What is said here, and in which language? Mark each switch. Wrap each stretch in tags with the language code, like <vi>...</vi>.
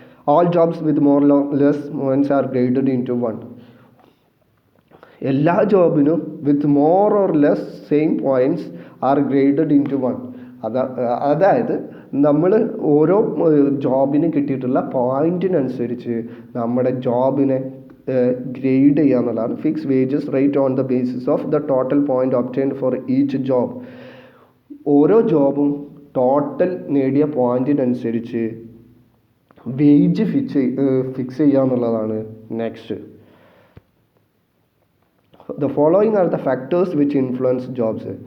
<en>All jobs with more or less points are graded into one.</en> <ml>എല്ലാ ജോബിനും</ml> <en>With more or less same points are graded into one.</en> <ml>അതായത് നമ്മൾ ഓരോ ജോബിന് കിട്ടിയിട്ടുള്ള പോയിൻറ്റിനനുസരിച്ച് നമ്മുടെ ജോബിനെ grade ചെയ്യുക എന്നുള്ളതാണ്.</ml> <en>Fix wages rate on the basis of the total point obtained for each job.</en> <ml>ഓരോ ജോബും ടോട്ടൽ നേടിയ പോയിൻറ്റിനനുസരിച്ച് വേജ് ഫിക്സ് ചെയ്യുക എന്നുള്ളതാണ് next.</ml> <en>The following are the factors which influence jobs.</en>